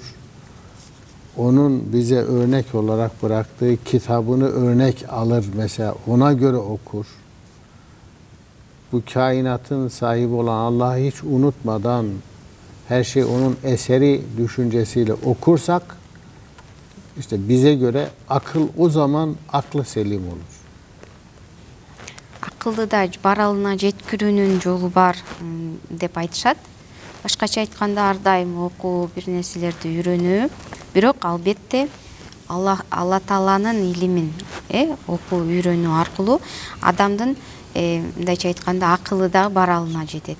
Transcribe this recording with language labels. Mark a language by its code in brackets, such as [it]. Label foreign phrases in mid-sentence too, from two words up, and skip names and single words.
[tr] Onun bize örnek olarak bıraktığı kitabını örnek alır mesela, ona göre okur. Bu kainatın sahibi olan Allah'ı hiç unutmadan her şey onun eseri düşüncesiyle okursak işte bize göre akıl o zaman aklı selim olur. [ky] Акылды да баралына жеткирүүнүн жолу бар деп айтышат. Башкача айтканда ар дайым окуу, бир нерселерди үйрөнүү, бирок албетте Алла Тааланын илимин окуу, үйрөнүү аркылуу адамдын мындайча айтканда акылы да баралына жетет.